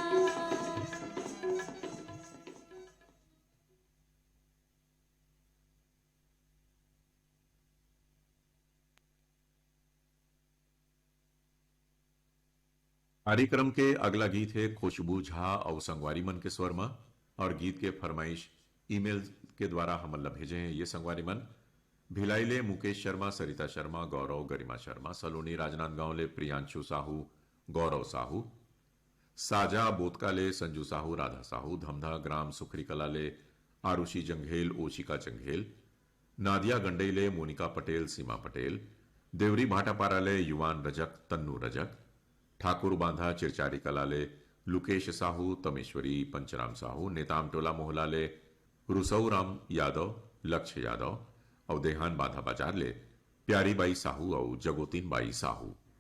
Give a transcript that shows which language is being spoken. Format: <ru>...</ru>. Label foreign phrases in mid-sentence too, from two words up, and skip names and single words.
<hne>कार्यक्रम के अगला गीत है खुशबू झा और संगवारी मन के स्वर में और गीत के फरमाइश ईमेल के द्वारा हमन ला भेजे हैं ये संगवारी मन भिलाईले मुकेश शर्मा सरिता शर्मा गौरव गरिमा शर्मा सलोनी राजनांदगांव ले प्रियांशु साहू गौरव साहू साजा बोतकाले संजू साहू राधा साहू धमधा ग्राम सुखरी कला ले आरुषि जंघेल ओशिका जंघेल नादिया गंडेले मोनिका पटेल सीमा पटेल देवरी भाटापारा ले युवान रजक तन्नू रजक ठाकुर बांधा चिरचारी कलाले लुकेश साहू तमेश्वरी पंचराम साहू नेताम टोला मोहला ले रुसऊ राम यादव लक्ष्य यादव और देहान बांधा बाजार ले प्यारी बाई साहू और जगोतीन बाई साहू</hne>